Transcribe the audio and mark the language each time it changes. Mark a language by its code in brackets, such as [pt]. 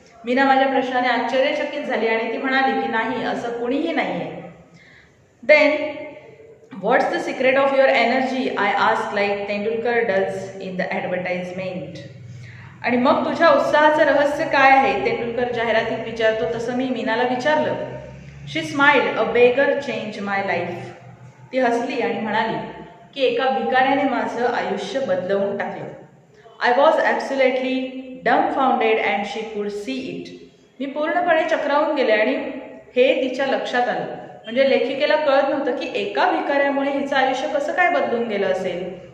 [mr] मीना माझ्या प्रश्नाने आश्चर्यचकित झाली आणि ती म्हणाली की नाही, असं कुणीही नाही आहे. [en] Then what's the secret of your energy, I ask like Tendulkar does in the advertisement. [mr] आणि मग तुझ्या उत्साहाचं रहस्य काय आहे, तेंडुलकर जाहिरातीत विचारतो तसं मी मीनाला विचारलं. [en] She smiled. A beggar change my life. [mr] ती हसली आणि म्हणाली की एका भिकाऱ्याने माझं आयुष्य बदलवून टाकलं. [en] I was absolutely dumbfounded and she could see it. [mr] मी पूर्णपणे चक्रावून गेले आणि हे तिच्या लक्षात आलं. म्हणजे लेखिकेला कळत नव्हतं की एका भिकाऱ्यामुळे हिचं आयुष्य कसं काय बदलून गेलं असेल.